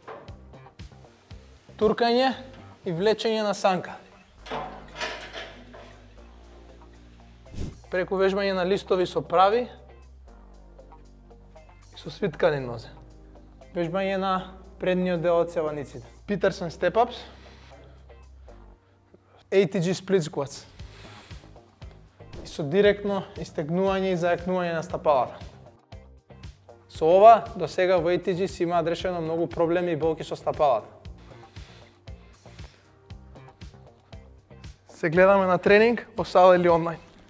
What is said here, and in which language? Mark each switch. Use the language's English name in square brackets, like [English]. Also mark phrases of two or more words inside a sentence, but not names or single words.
[Macedonian] Туркање и влечење на санка. Преку вежбање на листови со прави и со свиткани нозе. Вежбање на предниот дел од цеваниците. [English] Peterson step-ups, ATG split squats. [Macedonian] И со директно истегнување и зајакнување на стапалата. Со ова, до сега во ATG си имаат решено многу проблеми и болки со стапалата. Се гледаме на тренинг во сала или онлайн.